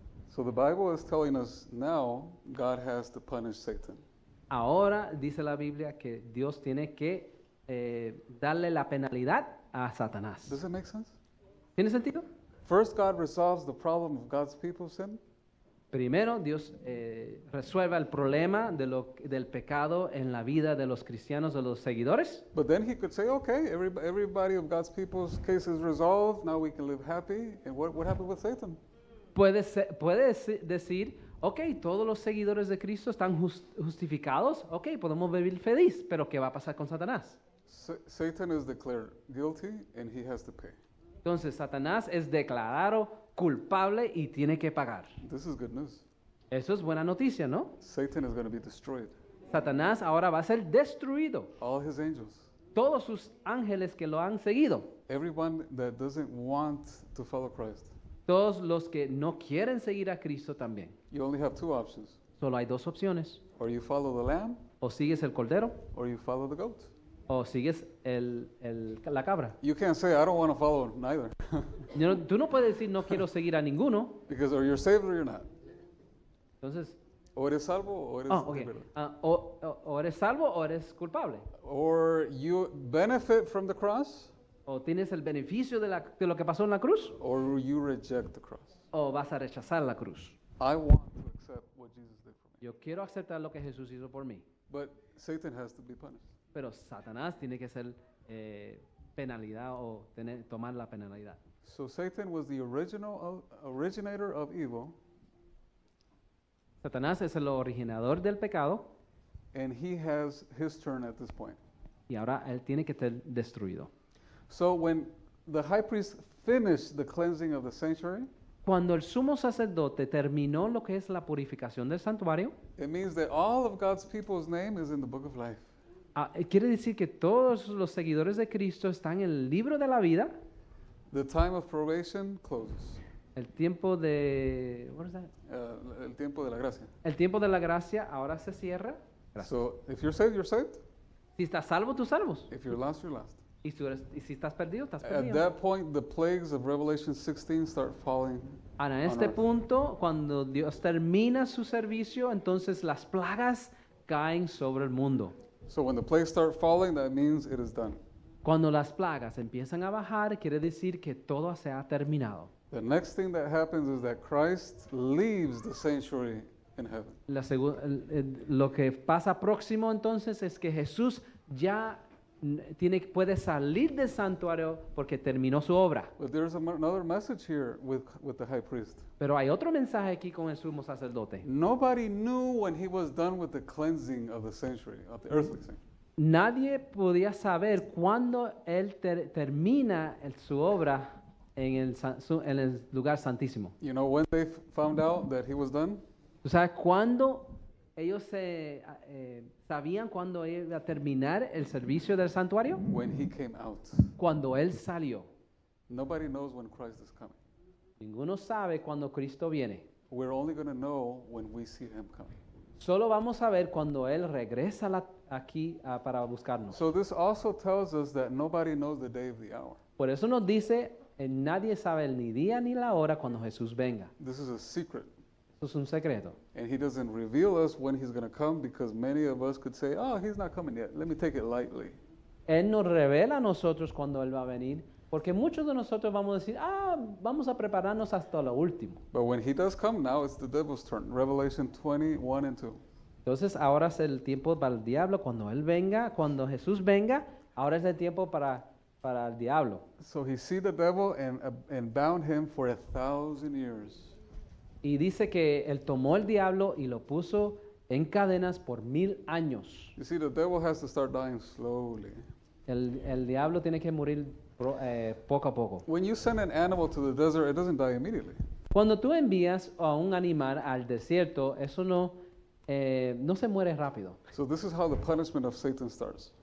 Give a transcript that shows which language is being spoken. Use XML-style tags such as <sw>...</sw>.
<en>So the Bible is telling us now God has to punish Satan.</en> <es>ahora dice la Biblia que Dios tiene que darle la penalidad a Satanás.</es> <en>Does it make sense?</en> <es>¿Tiene sentido?</es> <en>First, God resolves the problem of God's people's sin.</en> <es>Primero, Dios resuelve el problema del pecado en la vida de los cristianos, de los seguidores.</es> <en>But then he could say, okay, everybody of God's people's case is resolved. Now we can live happy. And what happened with Satan?</en> <es>Puede decir, ok, todos los seguidores de Cristo están justificados, ok, podemos vivir feliz, pero ¿qué va a pasar con Satanás?</es> <en>Satan is declared guilty and he has to pay.</en> <es>Entonces, Satanás es declarado culpable y tiene que pagar.</es> <en>This is good news.</en> <es>Eso es buena noticia, ¿no?</es> <en>Satan is going to be destroyed.</en> <es>Satanás ahora va a ser destruido.</es> <en>All his angels.</en> <es>Todos sus ángeles que lo han seguido.</es> <en>Everyone that doesn't want to follow Christ.</en> <es>Todos los que no quieren seguir a Cristo también.</es> <en>You only have two options.</en> <es>Solo hay dos opciones.</es> <en>Or you follow the lamb</en> <es>O sigues el cordero</es> <en>or you follow the goat.</en> <es>o sigues la cabra.</es> <en>You can't say, I don't want to follow neither.</en> <es>Tú no puedes decir no quiero seguir a ninguno.</es> <en>Because or you're saved or you're not.</en> <es>Entonces, O eres salvo o eres</es> <en>okay.</en> <es>libre. O eres salvo o eres culpable.</es> <en>Or you benefit from the cross</en> <es>O tienes el beneficio de lo que pasó en la cruz</es> <en>or you reject the cross.</en> <es>o vas a rechazar la cruz.</es> <en>I want to accept what Jesus did for me.</en> <es>Yo quiero aceptar lo que Jesús hizo por mí.</es> <en>But Satan has to be punished.</en> <es>Pero Satanás tiene que ser penalidad o tomar la penalidad.</es> <en>So Satan was the originator of evil,</en> <es>Satanás es el originador del pecado</es> <en>and he has his turn at this point.</en> <es>y ahora él tiene que ser destruido.</es> <en>So when the high priest finished the cleansing of the sanctuary,</en> <es>Cuando el sumo sacerdote terminó lo que es la purificación del santuario,</es> <en>it means that all of God's people's name is in the book of life.</en> <es>quiere decir que todos los seguidores de Cristo están en el libro de la vida.</es> <en>The time of probation closes.</en> <es>El tiempo de,</es> <en>what is that?</en> <es>El tiempo de la gracia. El tiempo de la gracia ahora se cierra. Gracias.</es> <en>So if you're saved, you're saved.</en> <es>Si estás salvo, tú salvos.</es> <en>If you're lost, you're lost.</en> <es>Y si estás perdido, estás</es> <en>At</en> <es>perdido.</es> <en>that point, the plagues of Revelation 16 start falling.</en> <es>Ahora, en</es> <en>on</en> <es>este</es> <en>earth.</en> <es>punto, cuando Dios termina su servicio, entonces las plagas caen sobre el mundo.</es> <en>So when the plagues start falling, that means it is done.</en> <es>Cuando las plagas empiezan a bajar, quiere decir que todo se ha terminado.</es> <en>The next thing that happens is that Christ leaves the sanctuary in heaven.</en> <es>Lo que pasa próximo entonces es que Jesús ya puede salir del santuario porque terminó su obra.</es> <en>But there's another message here with the high priest.</en> <es>Pero hay otro mensaje aquí con el sumo sacerdote.</es> <en>Nobody knew when he was done with the cleansing of the sanctuary, of the earthly sanctuary.</en> <es>Nadie podía saber cuándo él termina su obra en el lugar santísimo.</es> <en>You know when they found out that he was done?</en> <es>¿Tú sabes cuándo ellos sabían cuándo iba a terminar el servicio del santuario?</es> <en>When he came out.</en> <es>Cuando él salió.</es> <en>Nobody knows when Christ is coming.</en> <es>Ninguno sabe cuándo Cristo viene.</es> <en>We're only going to know when we see him coming.</en> <es>Solo vamos a ver cuando él regresa aquí para buscarnos.</es> <en>So this also tells us that nobody knows the day of the hour.</en> <es>Por eso nos dice, nadie sabe ni día ni la hora cuando Jesús venga.</es> <en>This is a secret.</en> <es>Eso es un secreto.</es> <en>And he doesn't reveal us when he's going to come because many of us could say, oh, he's not coming yet. Let me take it lightly.</en> <es>Él nos revela a nosotros cuando él va a venir, porque muchos de nosotros vamos a decir, vamos a prepararnos hasta lo último.</es> <en>But when he does come, now it's the devil's turn. Revelation 20:1 and 2.</en> <es>Entonces ahora es el tiempo para el diablo. Cuando él venga, cuando Jesús venga, ahora es el tiempo para el diablo.</es> <en>So he see the devil and bound him for 1,000 years.</en> <es>Y dice que él tomó el diablo y lo puso en cadenas por 1000 años.</es> <en>You see, the devil has to start dying slowly.</en> <es>El diablo tiene que morir poco a poco.</es> <en>When you send an animal to the desert, it doesn't die immediately.</en> <es>Cuando tú envías a un animal al desierto, eso no se muere rápido.</es> <en>So this is how the punishment of Satan starts.</en>